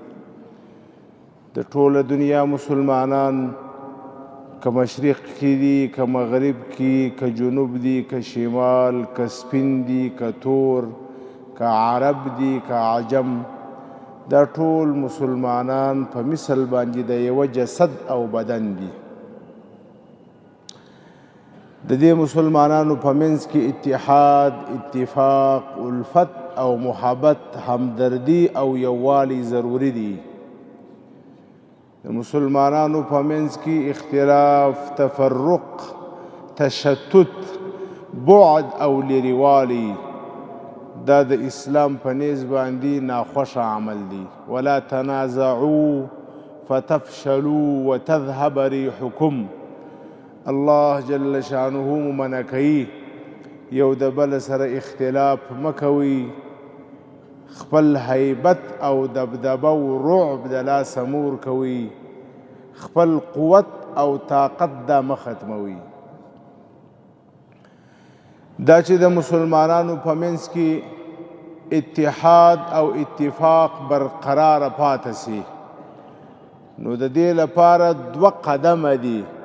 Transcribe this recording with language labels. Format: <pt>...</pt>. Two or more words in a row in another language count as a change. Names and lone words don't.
<ps>د ټوله دنیا مسلمانان که مشرق کې دي، که مغرب کې، که جنوب دي، که شمال، که سپین دي، که تور، که عرب دي، که عجم، دا ټول مسلمانان په مثل باندې د یو جسد او بدن دي. د دې مسلمانانو په منځ کې اتحاد، اتفاق، الفت او محبت، همدردی او یووالی ضروری دي. د مسلمانانو په منځ کې اختلاف، تفرق، تشتت، بعد او لرېوالی دا د اسلام په نیز باندې ناخوښه عمل دی.</ps> <ar>ولا تنازعوا فتفشلوا وتذهب ريحكم.</ar> <ps>الله جل شانه منع کوي یو د بل سره اختلاف مکوي، خپل هیبت او دبدبه او رعب د لاسه مور کوي، خپل قوت او طاقت دا مختموي. دا چې د مسلمانانو په منځ کې اتحاد او اتفاق برقرار پاتې سي، نو د دې لپاره دوه قدمه دي.</ps>